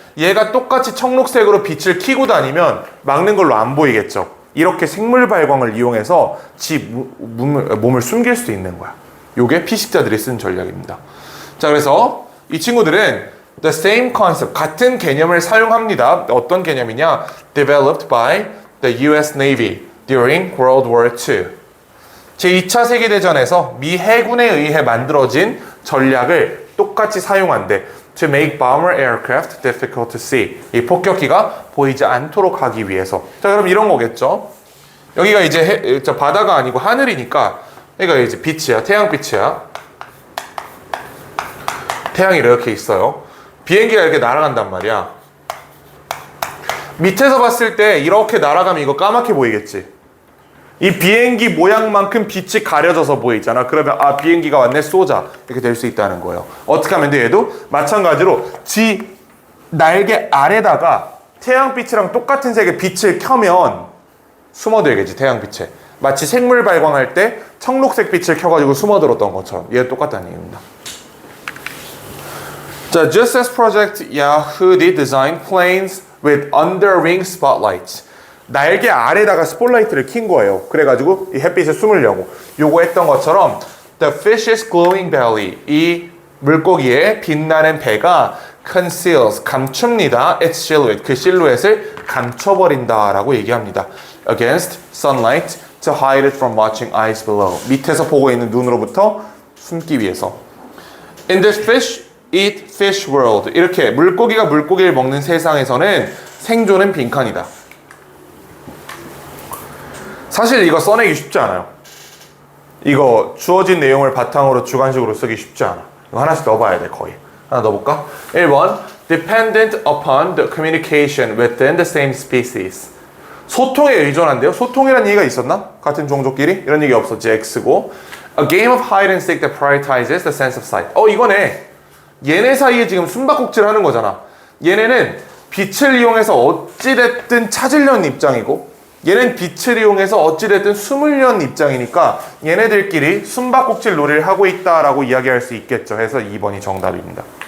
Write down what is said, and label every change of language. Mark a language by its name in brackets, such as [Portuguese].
[Korean] 얘가 똑같이 청록색으로 빛을 켜고 다니면 막는 걸로 안 보이겠죠. 이렇게 생물 발광을 이용해서 몸을 숨길 수도 있는 거야. 요게 피식자들이 쓴 전략입니다. 자, 그래서 이 친구들은 [English] the same concept, [Korean] 같은 개념을 사용합니다. 어떤 개념이냐? [English] Developed by the US Navy during World War II. [Korean] 제2차 세계대전에서 미 해군에 의해 만들어진 전략을 똑같이 사용한대. [English] To make bomber aircraft difficult to see. [Korean] 이 폭격기가 보이지 않도록 하기 위해서. 자, 그럼 이런 거겠죠. 여기가 이제 바다가 아니고 하늘이니까 여기가 이제 빛이야. 태양빛이야. 태양이 이렇게 있어요. 비행기가 이렇게 날아간단 말이야. 밑에서 봤을 때 이렇게 날아가면 이거 까맣게 보이겠지. 이 비행기 모양만큼 빛이 가려져서 보이잖아. 그러면 아, 비행기가 왔네, 쏘자, 이렇게 될 수 있다는 거예요. 어떻게 하면 돼? 얘도 마찬가지로 지 날개 아래다가 태양빛이랑 똑같은 색의 빛을 켜면 숨어들겠지, 태양빛에. 마치 생물 발광할 때 청록색 빛을 켜가지고 숨어들었던 것처럼. 얘 똑같다는 얘기입니다. 자, [English] just as Project Yahoo did design planes with under-wing spotlights. [Korean] 날개 아래다가 스포트라이트를 킨 거예요. 그래가지고 이 햇빛에 숨으려고. 요거 했던 것처럼 [English] the fish's glowing belly. [Korean] 이 물고기의 빛나는 배가 [English] conceals, [Korean] 감춥니다. [English] its silhouette, [Korean] 그 실루엣을 감춰버린다라고 얘기합니다. [English] against sunlight to hide it from watching eyes below. [Korean] 밑에서 보고 있는 눈으로부터 숨기 위해서. [English] in this fish eat fish world. [Korean] 이렇게 물고기가 물고기를 먹는 세상에서는 생존은 빈칸이다. 사실 이거 써내기 쉽지 않아요. 이거 주어진 내용을 바탕으로 주관식으로 쓰기 쉽지 않아. 이거 하나씩 넣어봐야 돼, 거의. 하나 넣어볼까? 1번 [English] dependent upon the communication within the same species. [Korean] 소통에 의존한대요. 소통이라는 얘기가 있었나? 같은 종족끼리? 이런 얘기 없었지. X고. [English] A game of hide and seek that prioritizes the sense of sight. [Korean] 이거네. 얘네 사이에 지금 숨바꼭질 하는 거잖아. 얘네는 빛을 이용해서 어찌됐든 찾으려는 입장이고, 얘는 빛을 이용해서 어찌됐든 숨으려는 입장이니까 얘네들끼리 숨바꼭질 놀이를 하고 있다라고 이야기할 수 있겠죠. 해서 2번이 정답입니다.